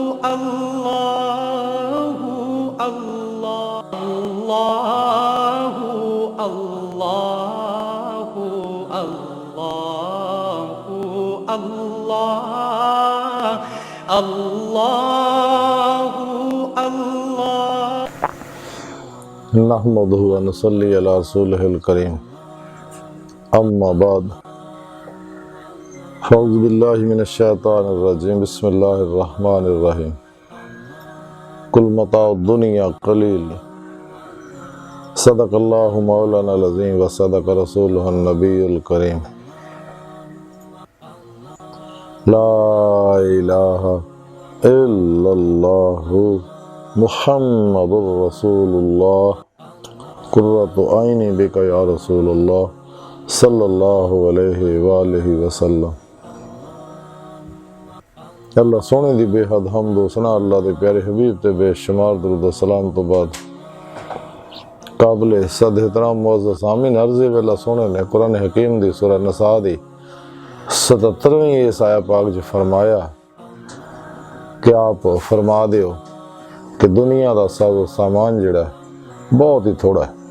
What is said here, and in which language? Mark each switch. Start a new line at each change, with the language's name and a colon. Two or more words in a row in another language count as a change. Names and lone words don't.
Arabic: الله الله الله الله الله الله الله अल्लाहु अल्लाह। نحمده ونصلي على رسوله الكريم. أما بعد. أعوذ بالله من الشيطان الرجيم. بسم الله الرحمن الرحيم. قل متاع الدنيا قليل. صدق الله مولانا العظيم وصدق رسوله النبي الكريم. لا إله إلا الله محمد رسول الله. قرة عيني بك يا رسول الله صلى الله عليه وآله وسلم.
Punjabi: اللہ سوہنے دی بے حد حمد و ثنا اللہ دے پیارے حبیب تے بے شمار درود و سلام توں بعد قابل صد احترام معزز سامعین عرض ویلا سوہنے نے قرآن حکیم دی سورہ نساء دی 77ویں اس آیت پاک چ فرمایا کہ آپ فرما دیو کہ
Urdu: دنیا کا سب سامان
Punjabi: جیہڑا بہت ہی تھوڑا اے.